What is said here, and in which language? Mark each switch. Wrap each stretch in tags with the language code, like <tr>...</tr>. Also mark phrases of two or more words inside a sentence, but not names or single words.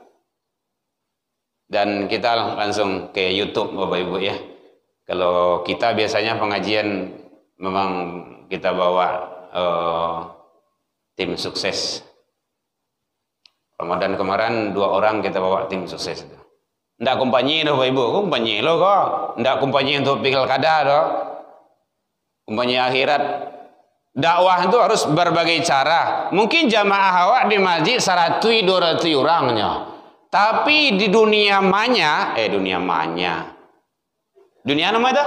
<id>Dan kita langsung ke YouTube Bapak Ibu ya. Kalau kita biasanya pengajian memang kita bawa tim sukses. Ramadan kemarin 2 orang kita bawa tim sukses.</id> <min>Ndak kumpanyi dah Bapak Ibu, kumpanyi lo kok. Ndak kumpanyi untuk pilkada doh. Kumpanyi akhirat.</min> <id>Dakwah itu harus berbagai cara. Mungkin jamaah awak di masjid 100-200 orangnya. Tapi di dunia maya, dunia nama itu?</id>